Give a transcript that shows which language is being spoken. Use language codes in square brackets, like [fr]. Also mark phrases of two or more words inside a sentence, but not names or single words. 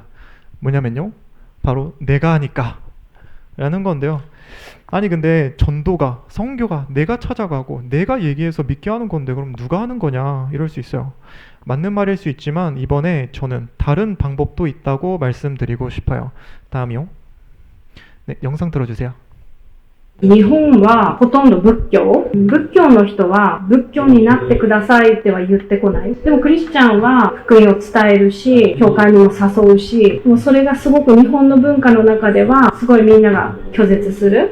[ko] 뭐냐면요, 바로 내가 하니까 라는 건데요. 아니 근데 전도가, 성교가 내가 찾아가고 내가 얘기해서 믿게 하는 건데 그럼 누가 하는 거냐 이럴 수 있어요. 맞는 말일 수 있지만 이번에 저는 다른 방법도 있다고 말씀드리고 싶어요. 다음이요. 네, 영상 들어주세요. [ja] 日本はほとんど仏教。仏教の人は仏教になってくださいっては言ってこない。でもクリスチャンは福音を伝えるし、教会にも誘うし、もうそれがすごく日本の文化の中ではすごいみんなが拒絶する。